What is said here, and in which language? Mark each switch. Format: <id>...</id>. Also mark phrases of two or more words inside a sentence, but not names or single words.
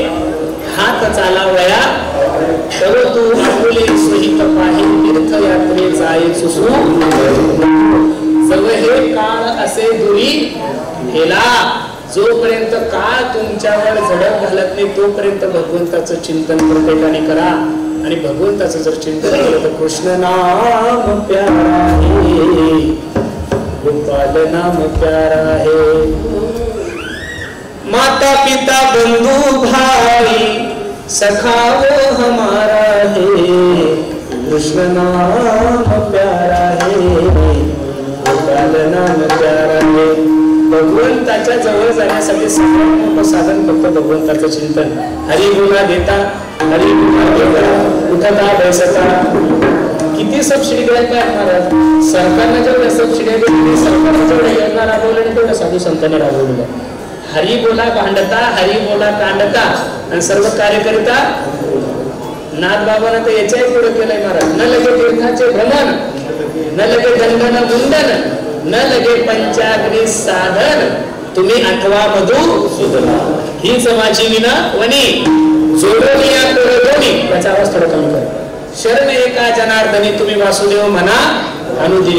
<mr>हात चालावया तर तू आपुले सहित पाहि तीर्थयात्रे जाय सुसू, जवळ हे काळ असे दुरी हेला, जोपर्यंत काळ तुमच्यावर झडप घालत नाही तोपर्यंत भगवंताचं चिंतन प्रत्येकाने करा. आणि भगवंताचं जर चिंतन केलं तर</mr> <hi>कृष्ण नाम प्यारा है, गोपाल नाम प्यारा है, माता पिता बंधु भाई सखा वो हमारा है, कृष्ण नाम प्यारा है, गोपाल नाम प्यारा है.</hi> <mr>भगवंताच्या जवळ जाण्यासाठी सगळ्यात मोठं साधन फक्त भगवंताचं चिंतन. हरी बोला देता, हरी बोला देता, उठता बैसता. किती सबसिडी द्यायला काय महाराज? सरकारने जेवढ्या सबसिडी दिली, सरकारने जेवढ्या योजना राबवल्या आणि तेवढ्या साधू संतांनी राबवलेल्या. हरी बोला भांडता, हरी बोला कांडता, आणि सर्व कार्यकर्ता नाथ बाबांना तर याच्याही पुढे केलंय महाराज. न लगे तीर्थाचे भ्रमण न लगे दंडन मुंडन न लगे पंचाग्नी साधन तुम्ही अथवा मधुसूदन हीच माझी विनवणी जोडोनिया कोरडोनी. त्याचा आवाज थोडा कमी कर. शरण एका जनार्दनी तुम्ही वासुदेव म्हणा अनुदिनी.</mr>